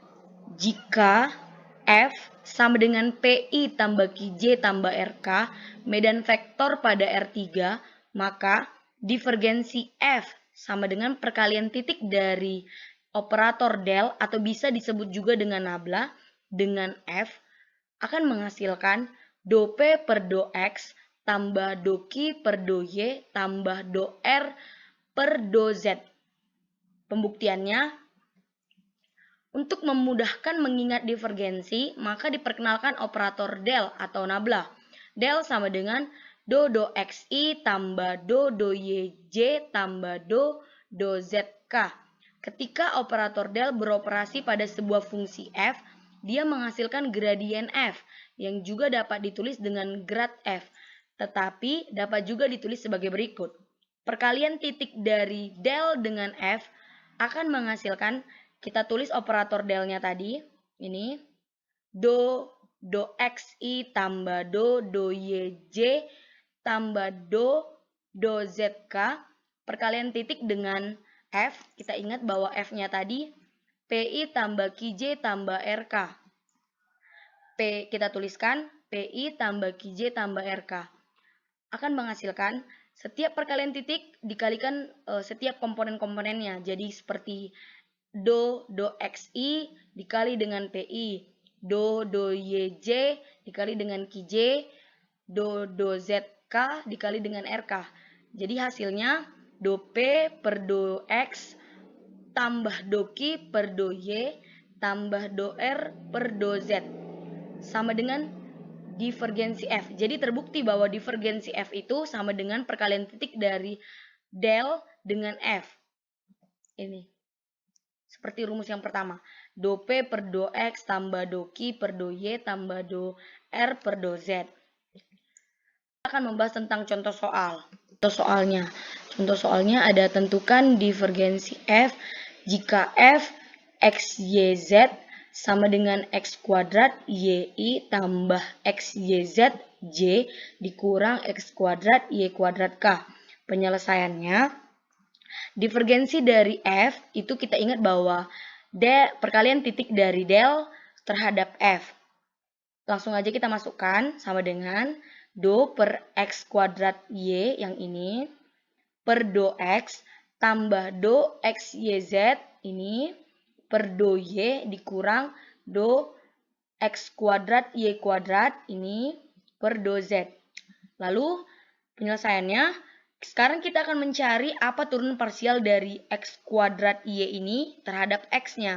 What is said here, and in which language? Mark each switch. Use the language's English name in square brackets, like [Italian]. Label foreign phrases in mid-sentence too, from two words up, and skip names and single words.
[Indonesian] Jika F sama dengan PI tambah QJ tambah RK, medan vektor pada R3, maka divergensi F sama dengan perkalian titik dari operator del atau bisa disebut juga dengan nabla dengan F akan menghasilkan do P per do X tambah do Q per do Y tambah do R per do Z. Pembuktiannya, untuk memudahkan mengingat divergensi, maka diperkenalkan operator del atau nabla. Del sama dengan do XI tambah do YJ tambah do ZK. Ketika operator del beroperasi pada sebuah fungsi f, dia menghasilkan gradien f, yang juga dapat ditulis dengan grad f, tetapi dapat juga ditulis sebagai berikut. Perkalian titik dari del dengan f akan menghasilkan, kita tulis operator delnya tadi, ini, do XI tambah do YJ tambah do ZK, perkalian titik dengan F, kita ingat bahwa F-nya tadi PI tambah QJ tambah RK. P kita tuliskan PI tambah QJ tambah RK. Akan menghasilkan setiap perkalian titik dikalikan setiap komponen-komponennya. Jadi seperti do XI dikali dengan PI, do YJ dikali dengan QJ, do ZK dikali dengan RK. Jadi hasilnya do P per do X tambah do Q per do Y tambah do R per do Z sama dengan divergensi F. Jadi terbukti bahwa divergensi F itu sama dengan perkalian titik dari del dengan F. Ini. Seperti rumus yang pertama. Do P per do X tambah do Q per do Y tambah do R per do Z. Kita akan membahas tentang contoh soal. Contoh soalnya ada tentukan divergensi F jika F X, Y, Z sama dengan X kuadrat YI tambah X, Y, Z, J dikurang X kuadrat Y kuadrat K. Penyelesaiannya, divergensi dari F itu kita ingat bahwa perkalian titik dari del terhadap F. Langsung aja kita masukkan sama dengan do per X kuadrat Y yang ini per do X tambah do X, Y, Z ini per do Y dikurang do X kuadrat Y kuadrat ini per do Z. Lalu penyelesaiannya, sekarang kita akan mencari apa turunan parsial dari X kuadrat Y ini terhadap X-nya.